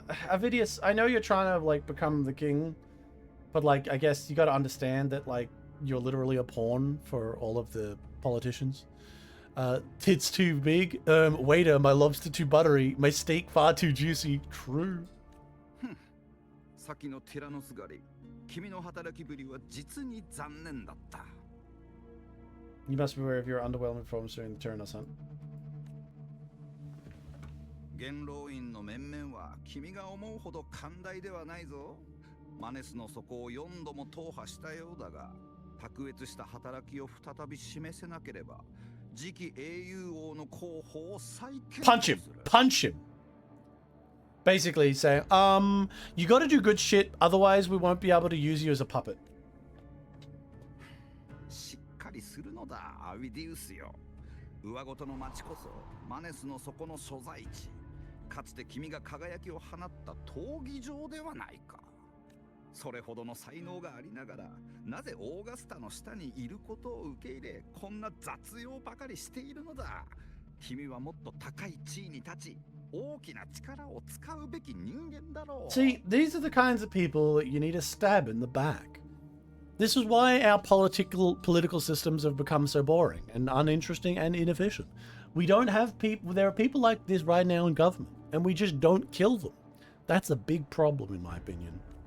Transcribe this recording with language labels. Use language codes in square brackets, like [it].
[en] Avidius, I know you're trying to like become the king, but like I guess you got to understand that like you're literally a pawn for all of the politicians. Tits too big. Waiter, my lobster too buttery. My steak far too juicy. True. [ja] 先のティラノス狩り、君の働きぶりは実に残念だった。 [en] You must be aware of your underwhelming performance during the Tyrannos hunt. [ja] 元老院の面々は君が思うほど寛大ではないぞ。マネスの底を4度も踏破したようだが、卓越した働きを再び示せなければ、次期英雄王の候補を再建。 [en] Punch him! Punch him! Basically saying, you gotta do good shit, otherwise we won't be able to use you as a puppet. [ja] しっかりするのだ、アビディウスよ。上ごとの町こそ、マネスの底の所在地。かつて君が輝きを放った闘技場ではないか。それほどの才能がありながら、なぜオーガスタの下にいることを受け入れ、こんな雑用ばかりしているのだ。君はもっと高い地位に立ち、大きな力を使うべき人間だろう。 [en] See, these are the kinds of people that you need to stab in the back. This is why our political systems have become so boring and uninteresting and inefficient. We don't have people. There are people like this right now in government, and we just don't kill them. That's a big problem, in my opinion.